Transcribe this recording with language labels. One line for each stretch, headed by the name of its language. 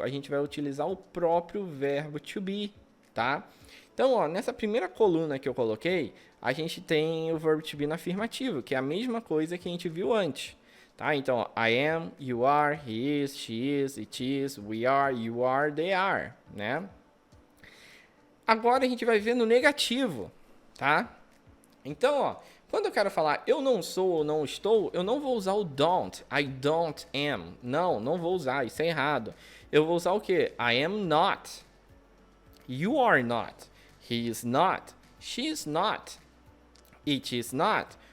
Portuguese: A gente vai utilizar o próprio verbo to be, tá? Então, ó, nessa primeira coluna que eu coloquei, a gente tem o verbo to be no afirmativo, que é a mesma coisa que a gente viu antes. Tá?
English: Então, ó, I am, you are, he is, she is, it is, we are, you are, they are, né?
Portuguese: Agora a gente vai ver no negativo, tá? Então, ó, quando eu quero falar eu não sou ou não estou, eu não vou usar o don't.
English: I don't am.
Portuguese: Não vou usar. Isso é errado. Eu vou usar o quê?
English: I am not. You are not. He is not. She is not. It is not.